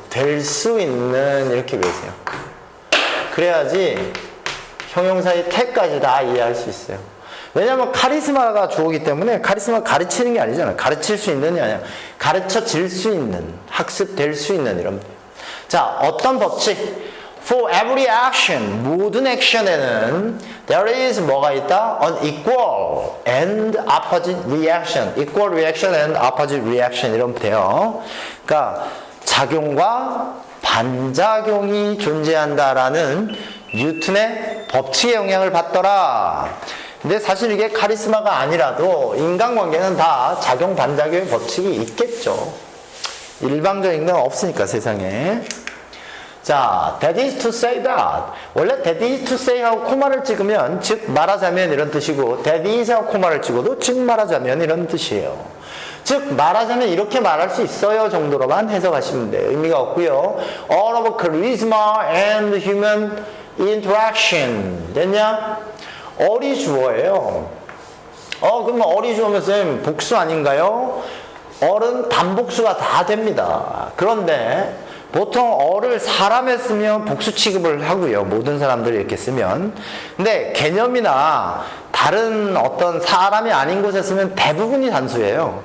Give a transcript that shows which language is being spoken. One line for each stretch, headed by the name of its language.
Korean: 될 수 있는 이렇게 외우세요. 그래야지 형용사의 태까지 다 이해할 수 있어요. 왜냐면 카리스마가 주어기 때문에 카리스마 가르치는 게 아니잖아. 가르칠 수 있는이 아니야. 가르쳐질 수 있는, 학습될 수 있는 이런. 자, 어떤 법칙?
English: For every action,
Korean: 모든 액션에는
English: there is
Korean: 뭐가 있다?
English: An equal and opposite reaction. Equal reaction and opposite reaction
Korean: 이러면 돼요. 그러니까 작용과 반작용이 존재한다라는 뉴턴의 법칙의 영향을 받더라. 근데 사실 이게 카리스마가 아니라도 인간관계는 다 작용 반작용의 법칙이 있겠죠. 일방적인 건 없으니까 세상에.
English: 자, that is to say that.
Korean: 원래
English: that is to say
Korean: 하고 코마를 찍으면 즉 말하자면 이런 뜻이고 that is 하고 코마를 찍어도 즉 말하자면 이런 뜻이에요. 즉 말하자면 이렇게 말할 수 있어요 정도로만 해석하시면 돼요. 의미가 없고요.
English: All of charisma and human interaction.
Korean: 됐냐? 어리 주어예요. 그러면 어리 주어면 쌤 복수 아닌가요? 어른 단복수가 다 됩니다. 그런데 보통 어를 사람에 쓰면 복수 취급을 하고요. 모든 사람들이 이렇게 쓰면. 근데 개념이나 다른 어떤 사람이 아닌 곳에 쓰면 대부분이 단수예요.